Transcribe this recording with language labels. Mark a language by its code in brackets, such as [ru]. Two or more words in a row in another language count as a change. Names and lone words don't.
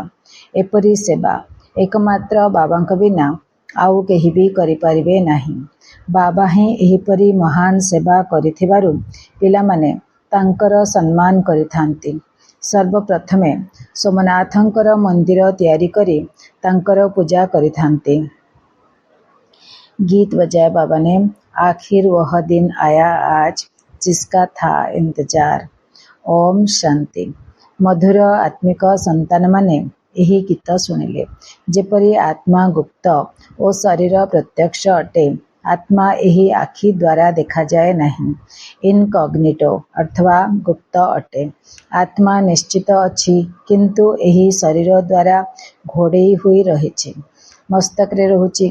[or] ଏପରି ସେବା ଏକମାତ୍ର ବାବାଙ୍କ ବିନା ଆଉ କେହି ବି କରିପାରିବେ ନାହିଁ। ବାବା ହିଁ ଏହିପରି ମହାନ ସେବା କରିଥିବାରୁ ପିଲାମାନେ ତାଙ୍କର ସମ୍ମାନ କରିଥାନ୍ତି। ସର୍ବପ୍ରଥମେ ସୋମନାଥଙ୍କର ମନ୍ଦିର ତିଆରି କରି ତାଙ୍କର ପୂଜା କରିଥାନ୍ତି। [hi] गीत बजाए बाबा ने, आखिर वह दिन आया आज जिसका था इंतजार। ओम शांति। मधुर आत्मिक संतान माने [or] ଏହି ଗୀତ ଶୁଣିଲେ। ଯେପରି ଆତ୍ମା ଗୁପ୍ତ ଓ ଶରୀର ପ୍ରତ୍ୟକ୍ଷ ଅଟେ, ଆତ୍ମା ଏହି ଆଖି ଦ୍ୱାରା ଦେଖାଯାଏ ନାହିଁ। ଇନକଗ୍ନିଟୋ ଅଥବା ଗୁପ୍ତ ଅଟେ। ଆତ୍ମା ନିଶ୍ଚିତ ଅଛି, କିନ୍ତୁ ଏହି ଶରୀର ଦ୍ୱାରା ଘୋଡ଼େଇ ହୋଇ ରହିଛି, ମସ୍ତକରେ ରହୁଛି।